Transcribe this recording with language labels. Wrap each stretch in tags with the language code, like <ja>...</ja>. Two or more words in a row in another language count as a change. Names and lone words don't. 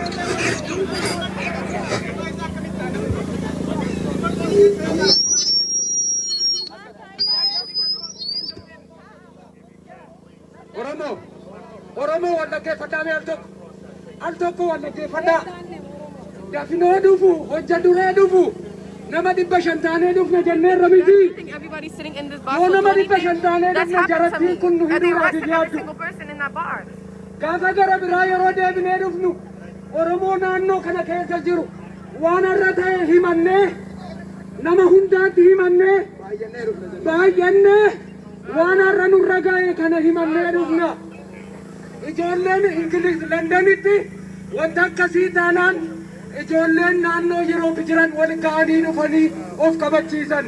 <om>Oromoo wal dhaggeeffadhaa al tokko wal dhaggeeffadhaa. Dafinoo dhufu hojja duree dhufu nama 500 taanee dhufna jenneerra miti.</om> <en>Everybody's sitting in this bus.</en> <om>Yoo nama 500 taanee dhufna jarattiin kun nu</om> <en>And they</en> <om>hidhuudhaaf</om> <en>arrested every</en> <om>dhiyaatu.</om> <en>single person in that bar.</en> <om>Gaafa gara biraa yeroo deebinee dhufnu Oromoo naannoo kana keessa jiru waan irra ta'e himannee nama hundaatti himannee baay'annee waan irra nurra ga'e kana himannee dhufna. Ijoolleen Ingiliz Londonitti wanta akkasii taanaan ijoolleen naannoo yeroo jiran wal ga'anii dhufanii of kabachiisan.</om>